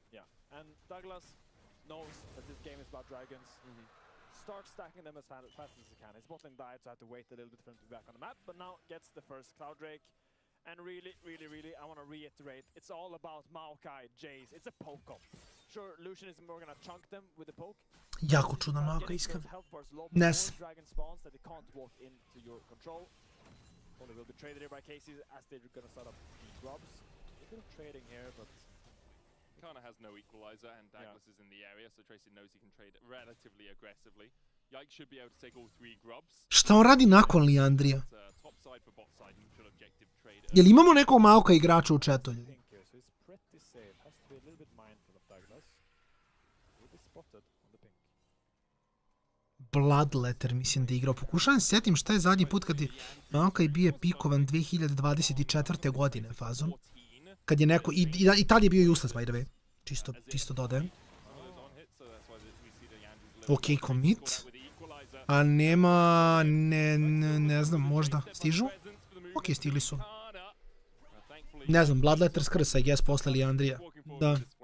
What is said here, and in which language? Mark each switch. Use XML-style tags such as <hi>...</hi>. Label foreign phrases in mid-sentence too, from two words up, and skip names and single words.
<en>Yeah, and Douglas knows that this game is about dragons. Start stacking them as fast as he can. His bot lane died, so I had to wait a little bit for him to be back on the map, but now gets the first Cloud Drake. And really, I want to reiterate, it's all about Maokai, Jace. It's a poke comp. Sure, Lucian is more gonna chunk them with the poke.</en> <bs>Jako čudan Maokai, iskreno. Nes.</bs> <en>Dragon spawns that they can't walk into your control. Only will be traded here by Casey as they're gonna start up grubs. A bit of trading here, but Kana has no equalizer, and Douglas is in the area, so Tracy knows he can trade relatively aggressively. Yike should be able to take all 3 grubs.</en> <bs>Šta on radi nakon Liandrija? Jel imamo nekog Maoka igrača u chatu? Bloodletter mislim da je igrao. Pokušavam se sjetim šta je zadnji put kad je Maokai bio pikovan 2024. godine fazom. Kad je neko, i tad je bio</bs> <en>useless by the way.</en> <bs>Čisto dodajem. Ok, commit. A nema, ne znam, možda stižu? Ok, stigli su. Ne znam, Bloodletter skrsa,</bs> <en>I guess,</en> <bs>posle Liandrija. Da.</bs>